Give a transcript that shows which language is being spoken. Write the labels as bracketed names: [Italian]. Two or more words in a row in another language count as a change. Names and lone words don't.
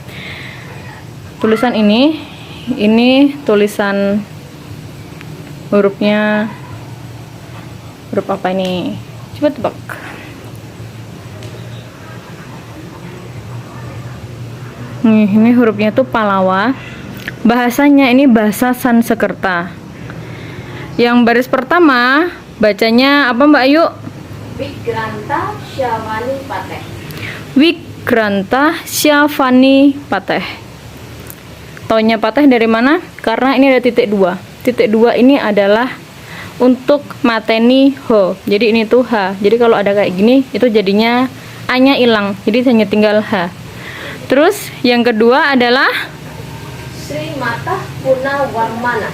[Indonesian] Tulisan ini tulisan hurufnya huruf apa ini? Coba tebak. Ini hurufnya tuh Palawa. Bahasanya ini bahasa Sansekerta. Yang baris pertama bacanya apa Mbak Ayu? [Sanskrit] Wikranta Syavani Pateh. Wikranta Syavani Pateh. [Indonesian] Taunya Pateh dari mana? Karena ini ada titik 2. Titik 2 ini adalah untuk mateni ho. Jadi ini tuh H. Jadi kalau ada kayak gini itu jadinya A-nya hilang. Jadi hanya tinggal H. Terus yang kedua adalah [Sanskrit] Sri Matah Purnawarmana.